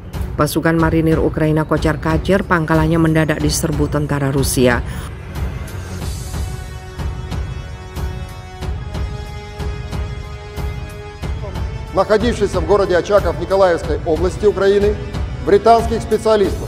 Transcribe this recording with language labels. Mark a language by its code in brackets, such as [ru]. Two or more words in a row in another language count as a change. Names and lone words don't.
[id] Pasukan marinir Ukraina kocar-kacir, pangkalannya mendadak diserbu tentara Rusia. [ru] Находившихся в городе Очаков Николаевской области Украины, британских специалистов.